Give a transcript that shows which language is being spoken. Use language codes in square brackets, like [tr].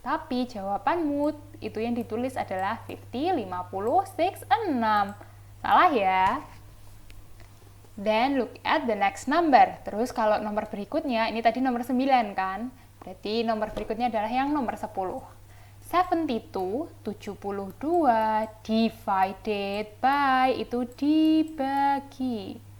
[id] Tapi jawabanmu itu yang ditulis adalah 50, 56, 6. Salah ya. [en] Then look at the next number. [id] Terus kalau nomor berikutnya, ini tadi nomor 9 kan? Berarti nomor berikutnya adalah yang nomor 10. 72, 72 [en] divided by, [id] itu dibagi.